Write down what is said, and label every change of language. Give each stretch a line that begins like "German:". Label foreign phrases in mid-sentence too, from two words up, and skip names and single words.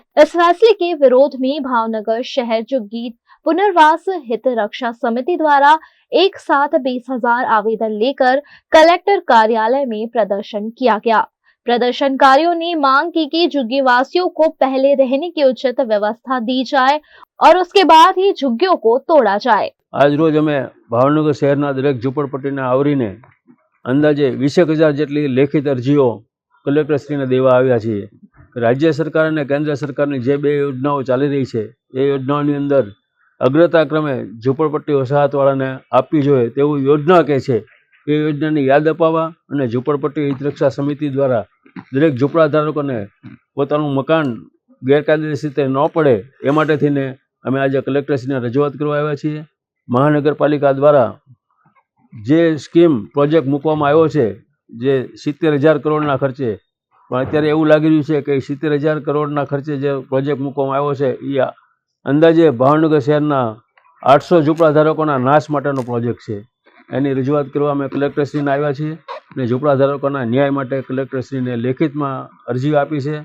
Hindi: इस फैसले के विरोध में भावनगर शहर झुग्गी पुनर्वास हित रक्षा समिति द्वारा एक साथ 20,000 आवेदन लेकर कलेक्टर कार्यालय में प्रदर्शन किया गया। प्रदर्शनकारियों ने मांग की कि झुग्गी वासियों को पहले रहने की उचित व्यवस्था दी जाए और उसके बाद ही झुग्गियों को तोड़ा जाए।
Gujarati: આજ રોજ અમે ભાવનગર શહેરના દરેક ઝૂંપડપટ્ટીને આવરીને અંદાજે 20,000 જેટલી લેખિત અરજીઓ કલેક્ટરશ્રીને દેવા આવ્યા છીએ। રાજ્ય સરકાર અને કેન્દ્ર સરકારની જે 2 યોજનાઓ ચાલી રહી છે, એ યોજનાઓની અંદર અગ્રતાક્રમે ઝૂંપડપટ્ટી વસાહતવાળાને આપવી જોઈએ તેવું યોજના કહે છે। એ યોજનાની યાદ અપાવવા અને ઝૂંપડપટ્ટી હિત રક્ષા સમિતિ દ્વારા દરેક ઝૂંપડાધારકોને પોતાનું મકાન ગેરકાયદેસર રીતે ન પડે એ માટે થઈને અમે આજ કલેક્ટરશ્રીને રજૂઆત કરવા આવ્યા છીએ। મહાનગરપાલિકા દ્વારા જે સ્કીમ પ્રોજેક્ટ મૂકવામાં આવ્યો છે, જે 70,000 કરોડના ખર્ચે પણ અત્યારે એવું લાગી રહ્યું છે કે 70,000 કરોડના ખર્ચે જે પ્રોજેક્ટ મૂકવામાં આવ્યો છે એ અંદાજે ભાવનગર શહેરના 800 ઝૂંપડા ધારકોના નાશ માટેનો પ્રોજેક્ટ છે. એની રજૂઆત કરવા અમે કલેક્ટરશ્રીને આવ્યા છીએ અને ઝૂંપડા ધારકોના ન્યાય માટે કલેક્ટરશ્રીને લેખિતમાં અરજી આપી છે.